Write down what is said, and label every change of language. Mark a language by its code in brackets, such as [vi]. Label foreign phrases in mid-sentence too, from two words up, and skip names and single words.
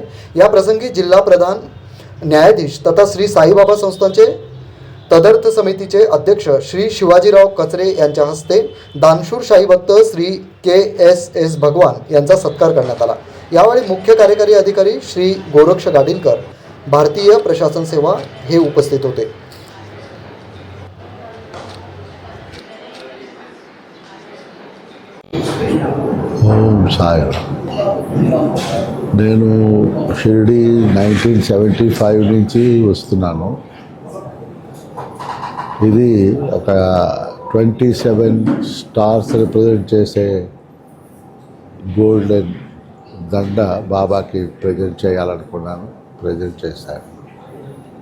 [mr] या प्रसंगी जिल्हा प्रधान न्यायाधीश तथा श्री साईबाबा संस्थानचे तदर्थ समितीचे अध्यक्ष श्री शिवाजीराव कचरे यांच्या हस्ते दानशूर साईभक्त श्री के.एस. भगवान यांचा सत्कार करण्यात आला। यावेळी मुख्य कार्यकारी अधिकारी श्री गोरक्ष गाडीलकर, भारतीय प्रशासन सेवा हे उपस्थित होते। [te] ఓం సాయి నేను షిరిడి 1975 నుంచి వస్తున్నాను। ఇది ఒక 27 [en] stars represent [te] చేసే గోల్డెన్ దండ బాబాకి ప్రజెంట్ చేయాలనుకున్నాను, ప్రజెంట్ చేశాను।